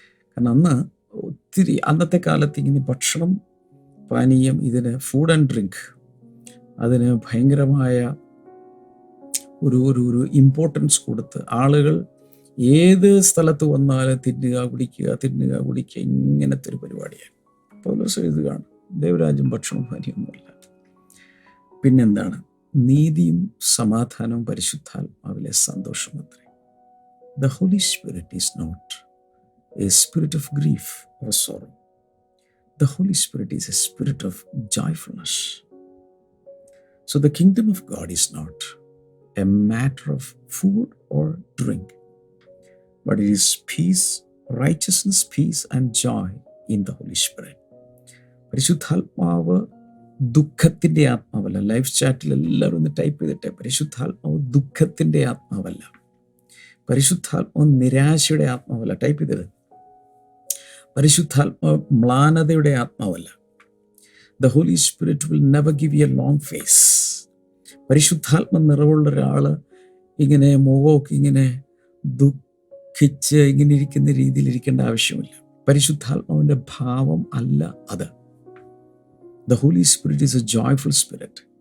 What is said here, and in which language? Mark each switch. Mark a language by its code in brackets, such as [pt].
[ml] കാരണം അന്നത്തെ കാലത്ത് ഇങ്ങനെ ഭക്ഷണം, പാനീയം, ഇതിന് [en] food and drink, [ml] അതിന് ഭയങ്കരമായ ഒരു ഇമ്പോർട്ടൻസ് കൊടുത്ത് ആളുകൾ ഏത് സ്ഥലത്ത് വന്നാലും തിന്നുക കുടിക്കുക ഇങ്ങനത്തെ ഒരു പരിപാടിയാണ്. പൗലോസ് എഴുതുകയാണ്, ദൈവരാജ്യം ഭക്ഷണവും പാനീയമൊന്നുമല്ല. പിന്നെന്താണ്? നീതിയും സമാധാനവും പരിശുദ്ധാത്മാവിലെ സന്തോഷമത്രേ. [en] The Holy Spirit is not a spirit of grief or sorrow. The Holy Spirit is a spirit of joyfulness. So the kingdom of God is not a matter of food or drink. but it is peace, righteousness, peace and joy in the Holy Spirit. [ml] പരിശുദ്ധാത്മാവ് ദുഃഖത്തിൻ്റെ ആത്മാവല്ല. Life ചാറ്റിൽ എല്ലാവരും ഒന്ന് type ചെയ്തിട്ടെ, പരിശുദ്ധാത്മാവ് ദുഃഖത്തിൻ്റെ ആത്മാവല്ല, പരിശുദ്ധാത്മാവ് നിരാശയുടെ ആത്മാവല്ല. Type ചെയ്തത്. പരിശുദ്ധാത്മാവ് മ്ലാനതയുടെ ആത്മാവല്ല. [en] The Holy Spirit will never give you a long face. [ml] പരിശുദ്ധാത്മ നിറവുള്ള ഒരാൾ ഇങ്ങനെ മുഖമൊക്കെ ഇങ്ങനെ ദുഃഖിച്ച് ഇങ്ങനെ ഇരിക്കുന്ന രീതിയിൽ ഇരിക്കേണ്ട ആവശ്യമില്ല. പരിശുദ്ധാത്മാവിൻ്റെ ഭാവം അല്ല അത്. [en] The Holy Spirit is a joyful spirit.